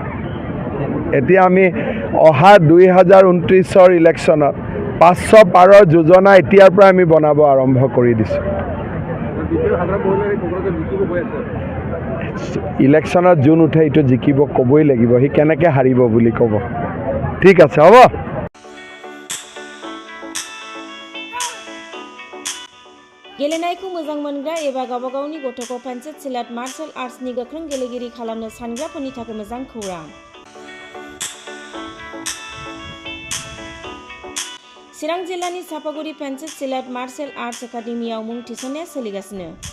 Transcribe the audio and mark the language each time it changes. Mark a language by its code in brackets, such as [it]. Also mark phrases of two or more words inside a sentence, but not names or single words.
[as] এতিয়া আমি অহা 2029 ইলেকশ্যনত 500 পাৰৰ যোজনা এতিয়াৰ পৰা আমি বনাব আৰম্ভ কৰি দিছোঁ। ইলেকশ্যনত যোন উঠে এইটো জিকিব ক'বই লাগিব, সি কেনেকৈ হাৰিব বুলি ক'ব। ঠিক আছে, হ'ব। [brx] गेलेनायखौ मोजां मोनग्रा एबा गावबा गावनि गथ'खौ पेन्सिल सिलाट [en] martial artsनि [brx] गोख्रों गेलेगिरि खालामनो सानग्राफोरनि थाखाय मोजां खौरां। चिरां जिल्लानि चापागुरि पेन्सिल सिलाट मार्शल आर्ट्स एकाडेमियाव मुं थिसननाया सोलिगासिनो।